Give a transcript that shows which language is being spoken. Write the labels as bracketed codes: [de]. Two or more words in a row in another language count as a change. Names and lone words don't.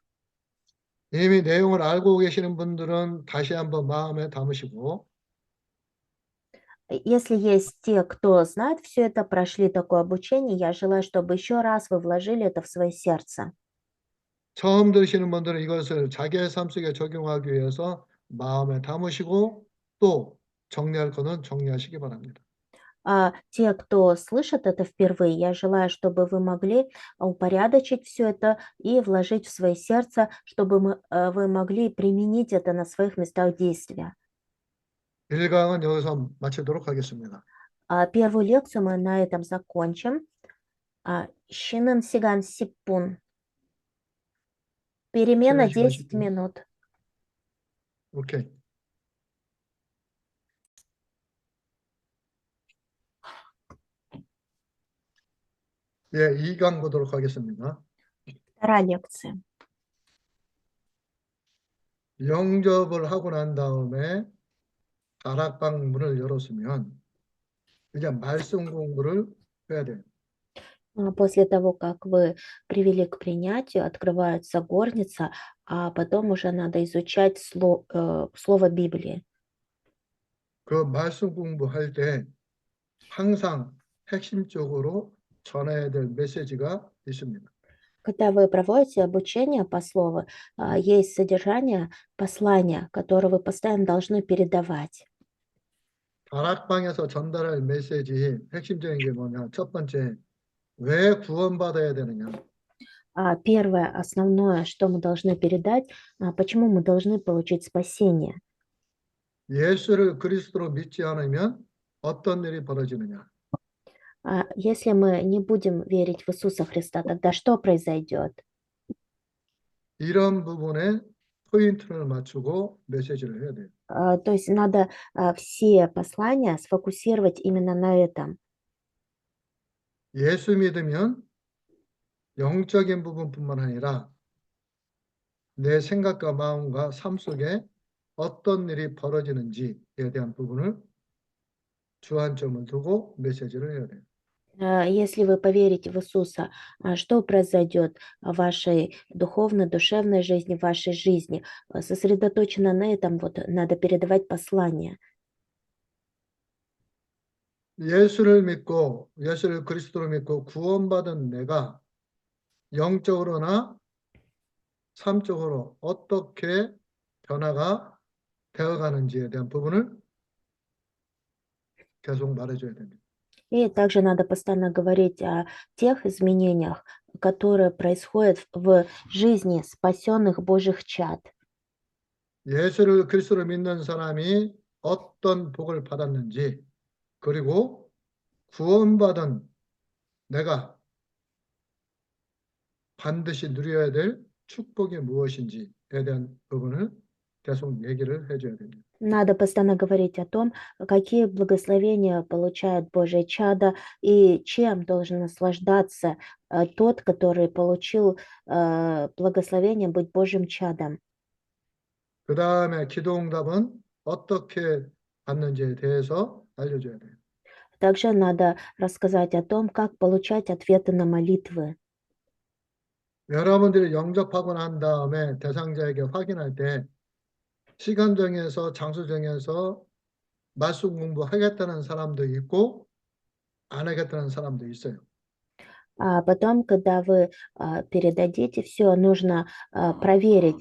[ko] 이미 내용을 알고 계시는 분들은 다시 한번 마음에 담으시고 [ru] Если есть те, кто знает все это, прошли такое обучение, я желаю, чтобы еще раз вы вложили это в свое сердце. [ko] 처음 들으시는 분들은 이것을 자기의 삶 속에 적용하기 위해서 마음에 담으시고 또 정리할 것은 정리하시기 바랍니다. [ru] А те, кто слышит это впервые, я желаю, чтобы вы могли упорядочить все это и вложить в свое сердце, чтобы вы могли применить это на своих местах действия. [ko] 1강은 여기서 마치도록 하겠습니다. [ru] Первую лекцию мы на этом закончим. [ko] 쉬는 시간 십분. Перемена 쉬는 시간 10 10분. [ru] минут. [ko] 오케이. 예, 2강 보도록 하겠습니다. [ru] Вторая лекция. [ko] 영접을 하고 난 다음에 다락방 문을 열었으면 이제 말씀 공부를 해야 돼요. [ru] После того, как вы привели к принятию, открывается горница, а потом уже надо изучать слово Библии. [ko] 그 말씀 공부할 때 항상 핵심적으로 전해야 될 메시지가 있습니다. [ru] Когда вы проводите обучение по слову, есть содержание послания, которое вы постоянно должны передавать. [ko] 다락방에서 전달할 메시지 핵심적인 게 뭐냐? 첫 번째, 왜 구원받아야 되느냐? [ru] Первое, основное, что мы должны передать, почему мы должны получить спасение. [ko] 예수를 그리스도로 믿지 않으면 어떤 일이 벌어지느냐? [ru] Если мы не будем верить в Иисуса Христа, тогда что произойдет? [ko] 이런 부분에 포인트를 맞추고 메시지를 해야 돼요. [ru] То есть надо все послания сфокусировать именно на этом. [ko] 예수 믿으면 영적인 부분뿐만 아니라 내 생각과 마음과 삶 속에 어떤 일이 벌어지는지에 대한 부분을 주안점을 두고 메시지를 해야 돼요. [ru] Если вы поверите в Иисуса, что произойдет в вашей духовной, душевной жизни, в вашей жизни? Сосредоточено на этом, вот надо передавать послание. [ko] 예수를 그리스도로 믿고 구원받은 내가 영적으로나 삶적으로 어떻게 변화가 되어가는지에 대한 부분을 계속 말해줘야 됩니다. [ru] И также надо постоянно говорить о тех изменениях, которые происходят в жизни спасенных Божьих чад. [ko] 예수를 그리스도로 믿는 사람이 어떤 복을 받았는지 그리고 구원받은 내가 반드시 누려야 될 축복이 무엇인지에 대한 부분을 계속 얘기를 해줘야 됩니다. [ru] Надо постоянно говорить о том, какие благословения получают Божьи чада и чем должен наслаждаться тот, который получил благословение быть Божьим чадом. [ko] 그 다음에 기도응답은 어떻게 받는지에 대해서 알려줘야 돼요. [ru] Также надо рассказать о том, как получать ответы на молитвы. [ko] 여러분들이 영접하고 난 다음에 대상자에게 확인할 때 시간 정해서 장소 정해서 말씀 공부하겠다는 사람도 있고 안 하겠다는 사람도 있어요. [ru] А потом, когда вы передадите все, нужно проверить.